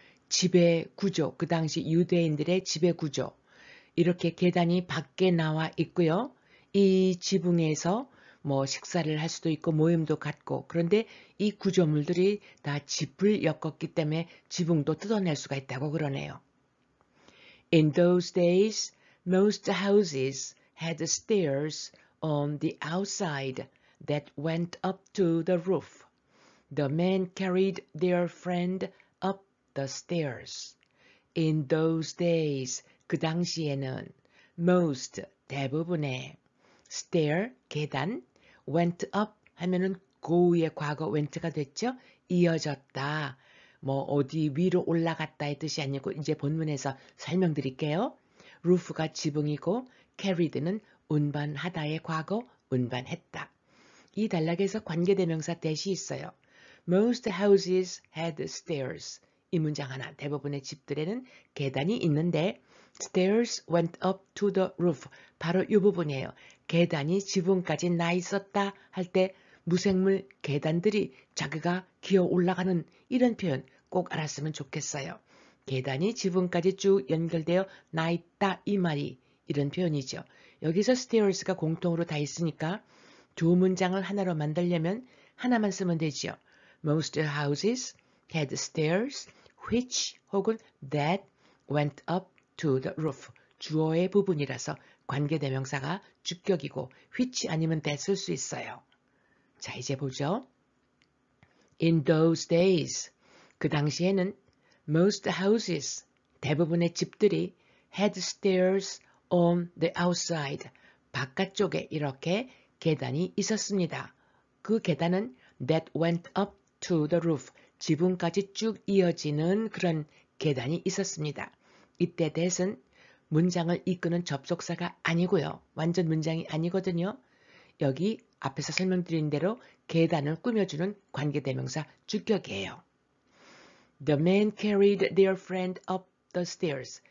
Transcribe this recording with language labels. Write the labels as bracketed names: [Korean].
[Korean] 지배 구조, 그 당시 유대인들의 지배 구조. 이렇게 계단이 밖에 나와 있고요. 이 지붕에서 뭐 식사를 할 수도 있고 모임도 갖고, 그런데 이 구조물들이 다 짚을 엮었기 때문에 지붕도 뜯어낼 수가 있다고 그러네요. [English] In those days, most houses had stairs on the outside that went up to the roof. The men carried their friend up the stairs. In those days, [Korean] 그 당시에는 most, 대부분의 stair, 계단, [English] went up [Korean] 하면은 go의 과거 went가 됐죠? 이어졌다. 뭐 어디 위로 올라갔다의 뜻이 아니고 이제 본문에서 설명드릴게요. roof가 지붕이고 carried는 운반하다의 과거 운반했다. 이 단락에서 관계대명사 that이 있어요. [English] Most houses had stairs. [Korean] 이 문장 하나, 대부분의 집들에는 계단이 있는데 [English] stairs went up to the roof. [Korean] 바로 이 부분이에요. 계단이 지붕까지 나 있었다 할 때 무생물 계단들이 자기가 기어 올라가는 이런 표현 꼭 알았으면 좋겠어요. 계단이 지붕까지 쭉 연결되어 나 있다 이 말이 이런 표현이죠. 여기서 stairs가 공통으로 다 있으니까 두 문장을 하나로 만들려면 하나만 쓰면 되죠. [English] Most houses had stairs which [Korean] 혹은 [English] that went up to the roof. [Korean] 주어의 부분이라서 관계대명사가 주격이고 which 아니면 that 쓸 수 있어요. 자, 이제 보죠. [English] In those days, [Korean] 그 당시에는 [English] most houses, [Korean] 대부분의 집들이 [English] had stairs on the outside, [Korean] 바깥쪽에 이렇게 계단이 있었습니다. 그 계단은 [English] that went up to the roof, [Korean] 지붕까지 쭉 이어지는 그런 계단이 있었습니다. 이때 that은 문장을 이끄는 접속사가 아니고요. 완전 문장이 아니거든요. 여기 앞에서 설명드린 대로 계단을 꾸며주는 관계대명사 주격이에요. [English] The men carried their friend up the stairs.